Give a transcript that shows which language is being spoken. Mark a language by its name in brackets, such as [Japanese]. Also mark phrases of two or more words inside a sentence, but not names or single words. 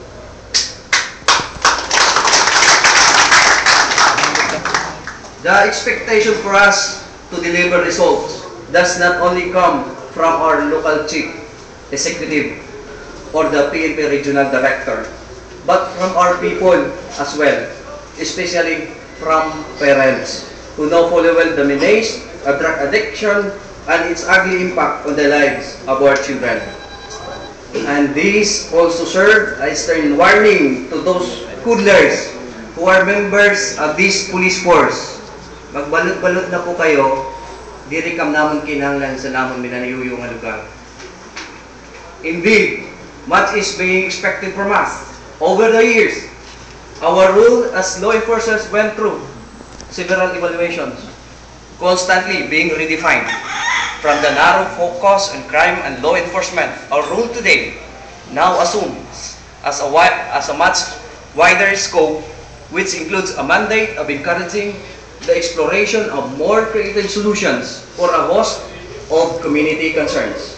[English] The expectation for us to deliver results does not only come from our local chief executive or the PNP regional director, but from our people as well, especially from parents who know fully well the menace of drug addiction and its ugly impact on the lives of our children. And these also serve as stern warning to those hoodlers who are members of this police force. [Filipino] Magbalot-balot na po kayo, [Hiligaynon] diri kam namon kinahanglan sa namon minaniyuyo nga lugar. [English] Indeed, much is being expected from us. Over the years, our role as law enforcers went through several evaluations, constantly being redefined. From the narrow focus on crime and law enforcement, our role today now assumes as a much wider scope, which includes a mandate of encouraging the exploration of more creative solutions for a host of community concerns.